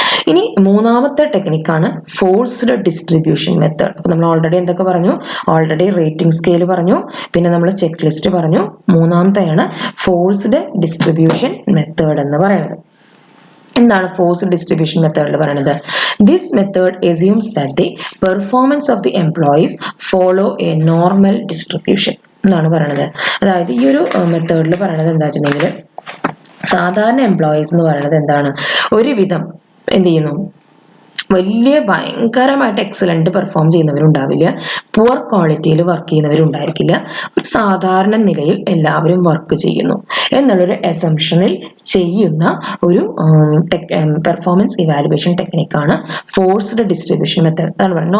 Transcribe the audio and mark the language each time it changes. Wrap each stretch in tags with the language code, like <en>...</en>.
<ml>ഇനി മൂന്നാമത്തെ ടെക്നിക്കാണ് forced distribution method. അപ്പൊ നമ്മൾ ഓൾറെഡി എന്തൊക്കെ പറഞ്ഞു? ഓൾറെഡി റേറ്റിംഗ് സ്കെയിൽ പറഞ്ഞു, പിന്നെ നമ്മൾ ചെക്ക് ലിസ്റ്റ് പറഞ്ഞു. മൂന്നാമത്തെയാണ് ഫോഴ്സ്ഡ് ഡിസ്ട്രിബ്യൂഷൻ മെത്തേഡ് എന്ന് പറയുന്നത്. എന്താണ് ഫോഴ്സ്ഡ് ഡിസ്ട്രിബ്യൂഷൻ മെത്തേഡിൽ പറയുന്നത്?</ml> <en>this method assumes that the performance of the employees follow a normal distribution</en> <ml>എന്നാണ് പറയുന്നത്. അതായത് ഈ ഒരു മെത്തേഡിൽ പറയുന്നത് എന്താ വെച്ചിട്ടുണ്ടെങ്കിൽ, സാധാരണ എംപ്ലോയീസ് എന്ന് പറയുന്നത് എന്താണ്, ഒരുവിധം എന്ത് ചെയ്യുന്നു, വലിയ ഭയങ്കരമായിട്ട് എക്സലന്റ് പെർഫോം ചെയ്യുന്നവരുണ്ടാവില്ല, പുവർ ക്വാളിറ്റിയിൽ വർക്ക് ചെയ്യുന്നവരുണ്ടായിരിക്കില്ല. ഒരു സാധാരണ നിലയിൽ എല്ലാവരും വർക്ക് ചെയ്യുന്നു എന്നുള്ളൊരു അസംഷനിൽ ചെയ്യുന്ന ഒരു performance evaluation ടെക്നിക്കാണ് forced distribution method. അതാണ് പറയുന്നത്.</ml>